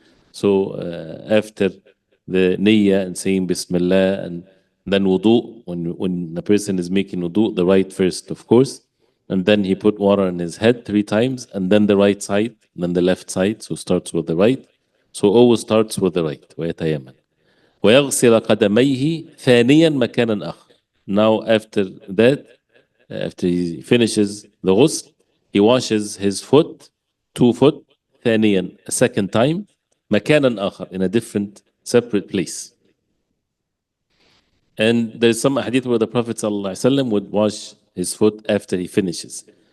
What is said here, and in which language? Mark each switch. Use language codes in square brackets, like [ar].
[en] So after the niyyah and saying Bismillah, and then wudu, when the person is making wudu, the right first, of course, and then he put water on his head 3 times, and then the right side, and then the left side, so starts with the right. So always starts with the right. [ar] ويتيمم. ويغسل قدميه ثانيا مكانا آخر. [en] Now after that, after he finishes the ghusl, he washes his foot, 2 foot, ثانيا, a second time, [ar] مكانا آخر, [en] in a different, separate place. And there's some hadith where the Prophet ﷺ would wash his foot after he finishes.